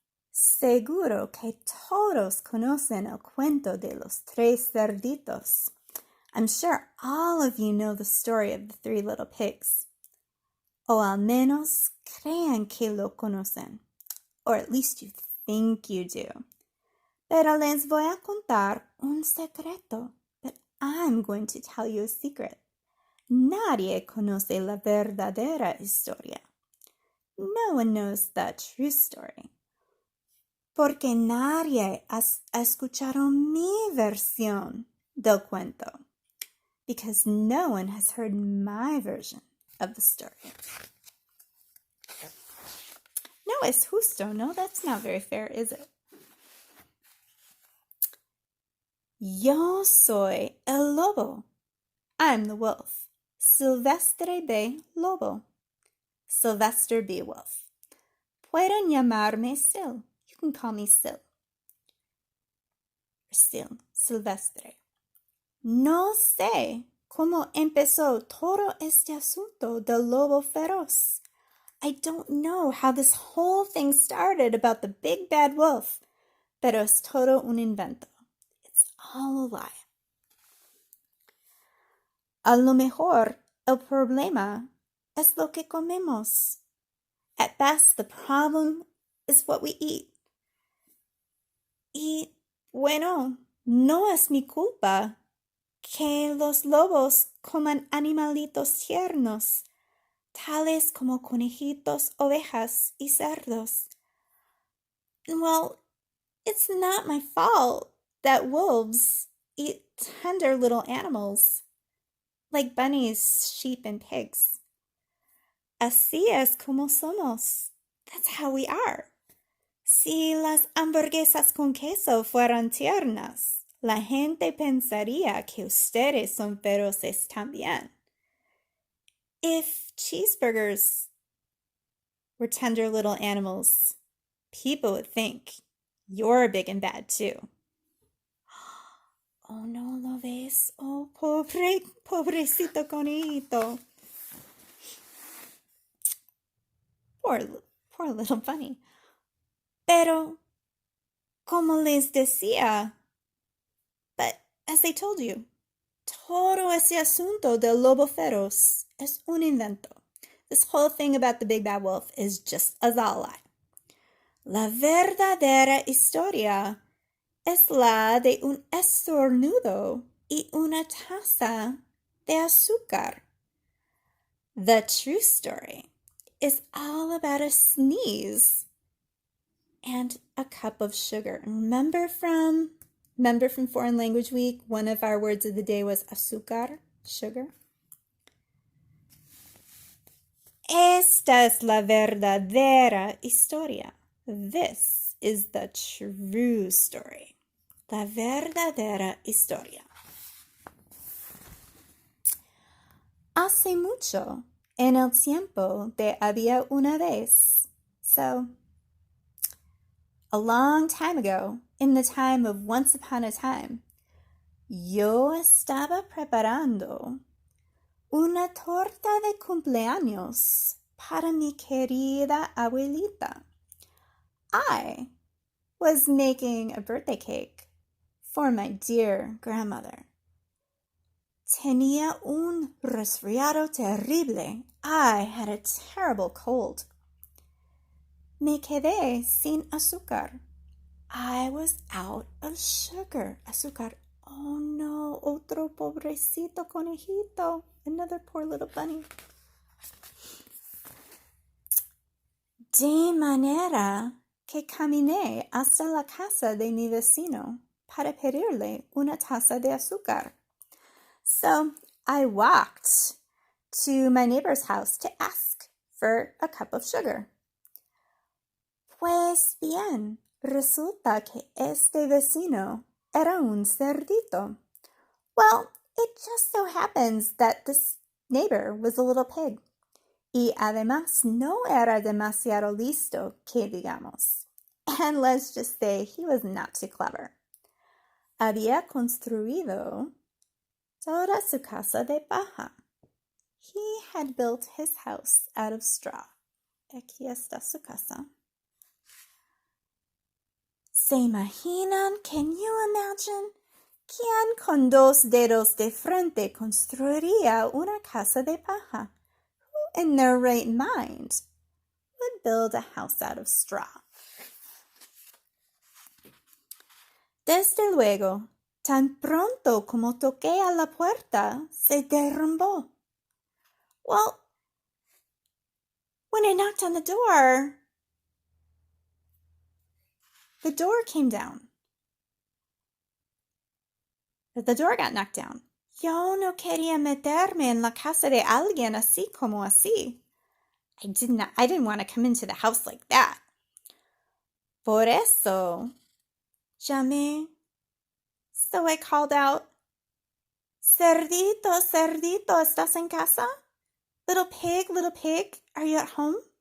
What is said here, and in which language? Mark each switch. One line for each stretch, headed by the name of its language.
Spanish: Seguro que todos conocen el cuento de los tres cerditos.
English: I'm sure all of you know the story of the three little pigs.
Spanish: O al menos creen que lo conocen.
English: Or at least you think you do.
Spanish: Pero les voy a contar un secreto.
English: But I'm going to tell you a secret.
Spanish: Nadie conoce la verdadera historia.
English: No one knows the true story.
Spanish: Porque nadie ha escuchado mi versión del cuento.
English: Because no one has heard my version of the story.
Spanish: No es justo, no?
English: That's not very fair, is it?
Spanish: Yo soy el lobo.
English: I'm the wolf.
Spanish: Silvestre B. Lobo. Sylvester B. Wolf. Pueden llamarme Sil.
English: You can call me Sil. Or Sil. Silvestre.
Spanish: No sé cómo empezó todo este asunto del lobo feroz.
English: I don't know how this whole thing started about the big bad wolf,
Spanish: pero es todo un invento.
English: It's all a lie.
Spanish: A lo mejor el problema es lo que comemos.
English: At best, the problem is what we eat.
Spanish: Y bueno, no es mi culpa que los lobos coman animalitos tiernos, tales como conejitos, ovejas y cerdos.
English: Well, it's not my fault that wolves eat tender little animals, like bunnies, sheep, and pigs.
Spanish: Así es como somos.
English: That's how we are.
Spanish: Si las hamburguesas con queso fueran tiernas, la gente pensaría que ustedes son feroces también.
English: If cheeseburgers were tender little animals, people would think you're big and bad too.
Spanish: Oh, no lo ves. Oh, pobrecito conejito.
English: Poor little bunny.
Spanish: Pero, como les decía,
English: but as I told you,
Spanish: todo ese asunto del lobo feroz es un invento.
English: This whole thing about the big bad wolf is just a lie.
Spanish: La verdadera historia es la de un estornudo y una taza de azúcar.
English: The true story is all about a sneeze and a cup of sugar. Remember from Foreign Language Week, one of our words of the day was azúcar, sugar.
Spanish: Esta es la verdadera historia.
English: This is the true story.
Spanish: La verdadera historia. Hace mucho, en el tiempo de había una vez.
English: So, a long time ago, in the time of once upon a time,
Spanish: Yo estaba preparando una torta de cumpleaños para mi querida abuelita.
English: I was making a birthday cake for my dear grandmother.
Spanish: Tenía un resfriado terrible.
English: I had a terrible cold.
Spanish: Me quedé sin azúcar.
English: I was out of sugar. Azúcar.
Spanish: Oh no, otro pobrecito conejito.
English: Another poor little bunny.
Spanish: De manera que caminé hasta la casa de mi vecino para pedirle una taza de azúcar.
English: So I walked to my neighbor's house to ask for a cup of sugar.
Spanish: Pues bien, resulta que este vecino era un cerdito.
English: Well, it just so happens that this neighbor was a little pig.
Spanish: Y además no era demasiado listo, que digamos.
English: And let's just say he was not too clever.
Spanish: Había construido toda su casa de paja.
English: He had built his house out of straw.
Spanish: Aquí está su casa. ¿Se imaginan?
English: Can you imagine?
Spanish: ¿Quién con 2 dedos de frente construiría una casa de paja?
English: Who in their right mind would build a house out of straw?
Spanish: Desde luego, tan pronto como toqué a la puerta, se derrumbó.
English: Well, when I knocked on the door came down. The door got knocked down.
Spanish: Yo no quería meterme en la casa de alguien así como así.
English: I didn't want to come into the house like that.
Spanish: Por eso, llamé.
English: So I called out,
Spanish: Cerdito, cerdito, ¿estás en casa?
English: Little pig, are you at home?